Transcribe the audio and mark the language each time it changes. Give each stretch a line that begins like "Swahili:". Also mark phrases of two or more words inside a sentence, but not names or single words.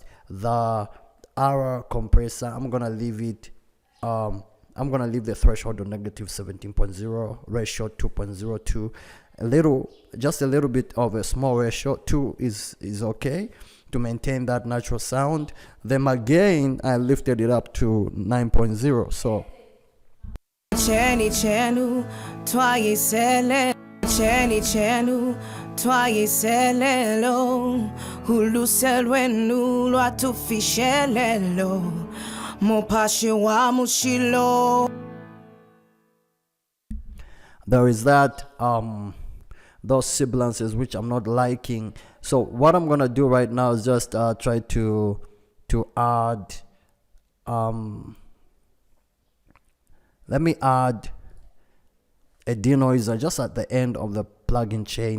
English: The R compressor, I'm gonna leave it I'm gonna leave the threshold on negative 17.0, ratio 2.02, just a little bit of a small ratio. 2 is okay to maintain that natural sound. Then again, I lifted it up to 9.0. So
Bemba: Cheni chenu twayisele, cheni chenu twayiselelo uluselwenu lwatufishelelo mupashi wa mushilo.
English: There is that those sibilances which I'm not liking. So what I'm gonna do right now is just try to add let me add a denoiser just at the end of the plugin chain.